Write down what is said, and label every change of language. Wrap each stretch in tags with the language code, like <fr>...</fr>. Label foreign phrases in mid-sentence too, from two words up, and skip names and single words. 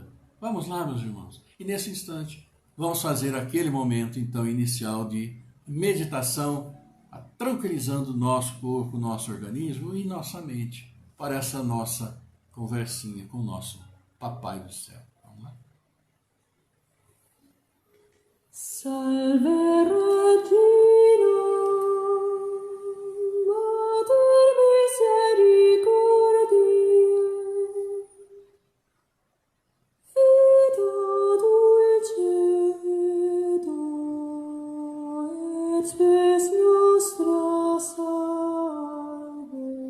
<pt>Vamos lá, meus irmãos. E nesse instante, vamos fazer aquele momento, então, inicial de meditação, tranquilizando o nosso corpo, nosso organismo e nossa mente para essa nossa conversinha com o nosso Papai do Céu. Vamos lá?</pt> <la>Salve Regina, Mater Misericordiae, Vita dulcedo, et spes nostra salve.</la>